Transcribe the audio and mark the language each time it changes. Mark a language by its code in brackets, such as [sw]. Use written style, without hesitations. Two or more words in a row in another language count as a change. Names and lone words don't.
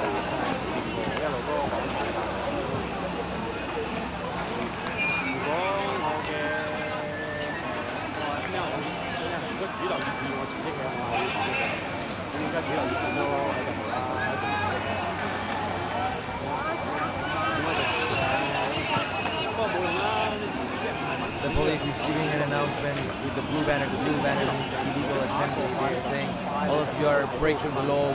[yue] 主流意見我自己嘅，我可以自己嘅。咁而家主流意見都喺度啦，不過冇用啦， [en] The police is giving an announcement with the blue banner. The blue banner means illegal assembly. They're saying all of you are breaking the law.